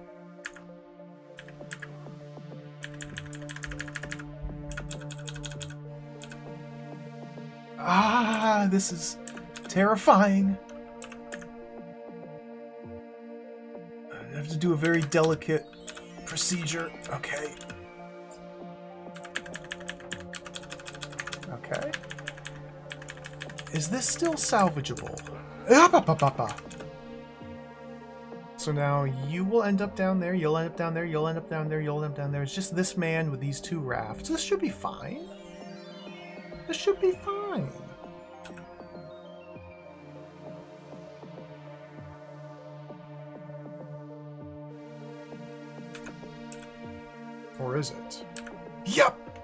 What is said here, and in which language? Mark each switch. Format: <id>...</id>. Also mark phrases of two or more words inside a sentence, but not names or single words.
<en>Ah, this is terrifying. I have to do a very delicate procedure. Okay. Okay. Is this still salvageable? Ah, ba, ba, ba, ba. So now you will end up down there, you'll end up down there, you'll end up down there, you'll end up down there. It's just this man with these two rafts. This should be fine. This should be fine. Or is it? Yep!</en>